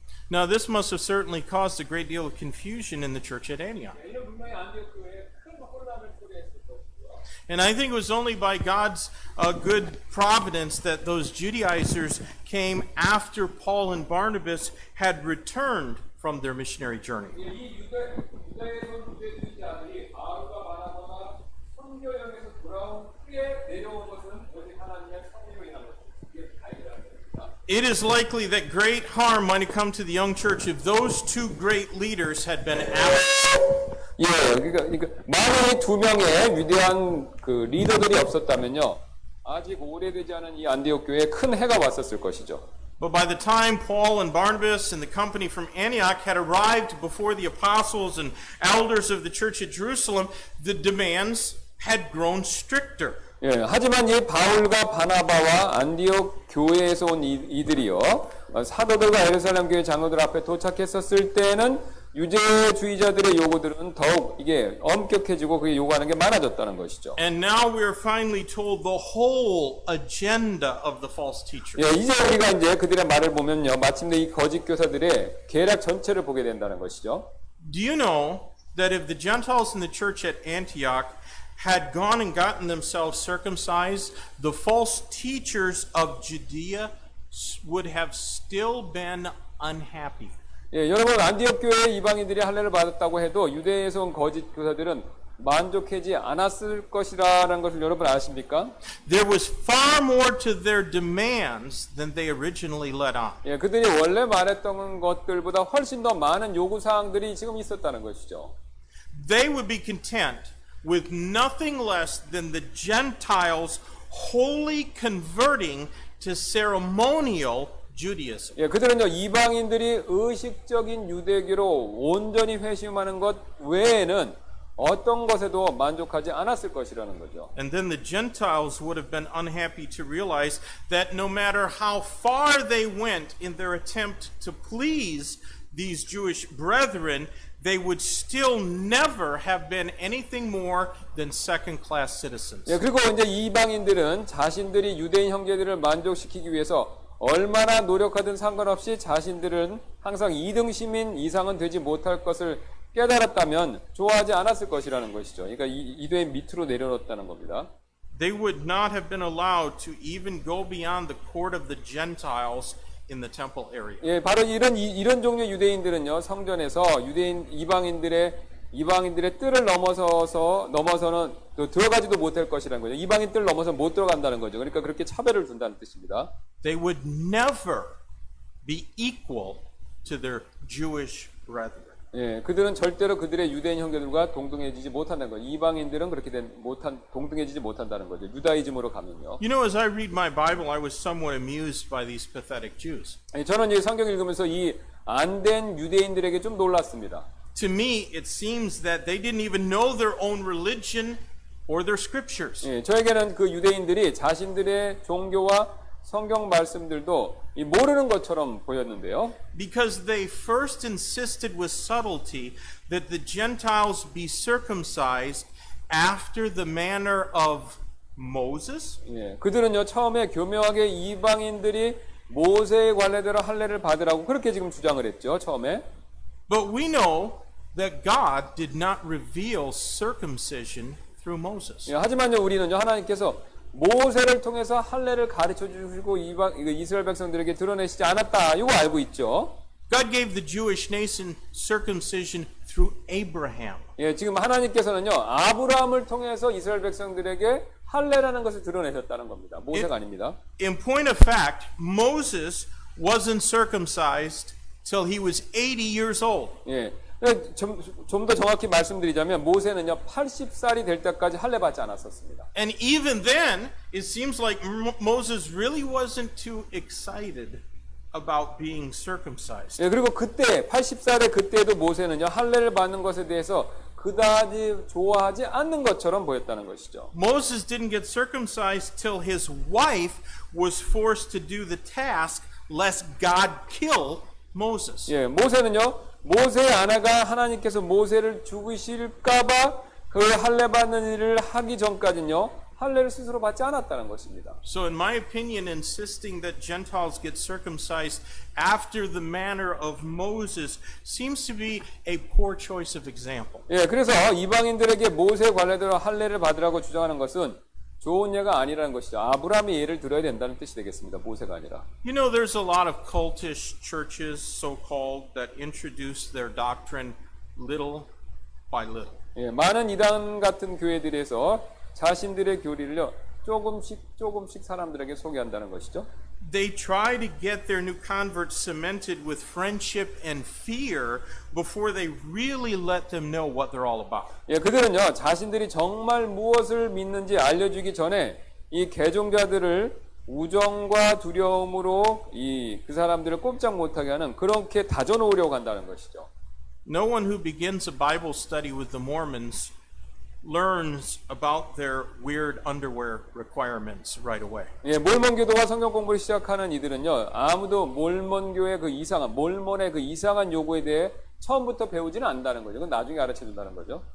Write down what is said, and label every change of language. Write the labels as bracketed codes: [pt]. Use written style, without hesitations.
[en] Now, this must have certainly caused a great deal of confusion in the church at Antioch. [ko] 이는 분명히 안디옥 교회에 큰 혼란을 초래했을 것이고요. [en] And I think it was only by God's good providence that those Judaizers came after Paul and Barnabas had returned from their missionary journey. [ko] 이 유대에서 유대주의자들이 바울과 바나바가 선교 여행에서 돌아온 후에 내려온 것은 오직 하나님의 섭리로 인한 것입니다. 이게 다이라는 겁니다. [en] It is likely that great harm might have come to the young church if those two great leaders had been absent. [ko] 예, 그러니까 만약에 두 명의 위대한 그 리더들이 없었다면요, 아직 오래되지 않은 이 안디옥 교회에 큰 해가 왔었을 것이죠. [en] But by the time Paul and Barnabas and the company from Antioch had arrived before the apostles and elders of the church at Jerusalem, the demands had grown stricter. [ko] 예, 하지만 이 바울과 바나바와 안디옥 교회에서 온 이들이요, 사도들과 예루살렘 교회 장로들 앞에 도착했었을 때는 유대주의자들의 요구들은 더욱 이게 엄격해지고 그게 요구하는 게 많아졌다는 것이죠. [en] And now we are finally told the whole agenda of the false teachers. [ko] 예, 이제 우리가 이제 그들의 말을 보면요, 마침내 이 거짓 교사들의 계략 전체를 보게 된다는 것이죠. [en] Do you know that if the Gentiles in the church at Antioch had gone and gotten themselves circumcised, the false teachers of Judea would have still been unhappy? [ko] 예, 여러분 안디옥 교회 이방인들이 할례를 받았다고 해도 유대에서 온 거짓 교사들은 만족하지 않았을 것이라는 것을 여러분 아십니까? [en] There was far more to their demands than they originally let on. [ko] 예, 그들이 원래 말했던 것들보다 훨씬 더 많은 요구 사항들이 지금 있었다는 것이죠. [en] They would be content with nothing less than the Gentiles wholly converting to ceremonial Judaism. [ko] 예, 그들은요 이방인들이 의식적인 유대교로 온전히 회심하는 것 외에는 어떤 것에도 만족하지 않았을 것이라는 거죠. [en] And then the Gentiles would have been unhappy to realize that no matter how far they went in their attempt to please these Jewish brethren, they would still never have been anything more than second-class citizens. [ko] 예, 그리고 이제 이방인들은 자신들이 유대인 형제들을 만족시키기 위해서 얼마나 노력하든 상관없이 자신들은 항상 2등 시민 이상은 되지 못할 것을 깨달았다면 좋아하지 않았을 것이라는 것이죠. 그러니까 이도의 밑으로 내려놓았다는 겁니다. [en] They would not have been allowed to even go beyond the court of the Gentiles in the temple area. [ko] 예, 바로 이런 종류의 유대인들은요 성전에서 이방인들의 뜰을 넘어서는 또 들어가지도 못할 것이라는 거죠. 이방인 뜰 넘어서 못 들어간다는 거죠. 그러니까 그렇게 차별을 둔다는 뜻입니다. [en] They would never be equal to their Jewish brethren. [ko] 예, 그들은 절대로 그들의 유대인 형제들과 동등해지지 못한다는 거죠. 이방인들은 그렇게 동등해지지 못한다는 거죠. 유다이즘으로 가면요. [en] You know, as I read my Bible, I was somewhat amused by these pathetic Jews. [ko] 저는 이 성경 읽으면서 이 안된 유대인들에게 좀 놀랐습니다. [en] To me, it seems that they didn't even know their own religion or their scriptures. [ko] 예, 저에게는 그 유대인들이 자신들의 종교와 성경 말씀들도 모르는 것처럼 보였는데요. [en] Because they first insisted with subtlety that the Gentiles be circumcised after the manner of Moses. [ko] 예, 그들은요 처음에 교묘하게 이방인들이 모세의 관례대로 할례를 받으라고 그렇게 지금 주장을 했죠. 처음에. [en] But we know that God did not reveal circumcision through Moses. [ko] 예, 하지만요 우리는요 하나님께서 모세를 통해서 할례를 가르쳐 주시고 이스라엘 백성들에게 드러내시지 않았다. 이거 알고 있죠. [en] God gave the Jewish nation circumcision through Abraham. [ko] 예, 지금 하나님께서는요 아브라함을 통해서 이스라엘 백성들에게 할례라는 것을 드러내셨다는 겁니다. 모세가 아닙니다. [en] In point of fact, Moses wasn't circumcised till he was 80 years old. [ko] 예, 좀 더 정확히 말씀드리자면 모세는요 80살이 될 때까지 할례 받지 않았었습니다. [en] And even then, it seems like Moses really wasn't too excited about being circumcised. [ko] 예, 그리고 그때 80살의 그때도 모세는요 할례를 받는 것에 대해서 그다지 좋아하지 않는 것처럼 보였다는 것이죠. [en] Moses didn't get circumcised till his wife was forced to do the task lest God kill Moses. [ko] 예, 모세는요 모세의 아내가 하나님께서 모세를 죽이실까봐 그 할례 받는 일을 하기 전까지는요, 할례를 스스로 받지 않았다는 것입니다. [en] So in my opinion, insisting that Gentiles get circumcised after the manner of Moses seems to be a poor choice of example. [ko] 예, 그래서 이방인들에게 모세 관례대로 할례를 받으라고 주장하는 것은 좋은 예가 아니라는 것이죠. 아브라함의 예를 들어야 된다는 뜻이 되겠습니다. 모세가 아니라. [en] You know, there's a lot of cultish churches, so-called, that introduce their doctrine little by little. [ko] 예, 많은 이단 같은 교회들에서 자신들의 교리를요, 조금씩 사람들에게 소개한다는 것이죠. [en] They try to get their new converts cemented with friendship and fear before they really let them know what they're all about. [ko] 예, 그들은요, 자신들이 정말 무엇을 믿는지 알려주기 전에 이 개종자들을 우정과 두려움으로 그 사람들을 꼼짝 못하게 하는 그렇게 다져놓으려고 한다는 것이죠. [en] No one who begins a Bible study with the Mormons learns about their weird underwear requirements right away. [ko] 예, 몰몬교도가 성경 공부를 시작하는 이들은요, 아무도 몰몬교의 몰몬의 그 이상한 요구에 대해 처음부터 배우지는 않는다는 거죠. 그건 나중에 알아채 준다는 거죠.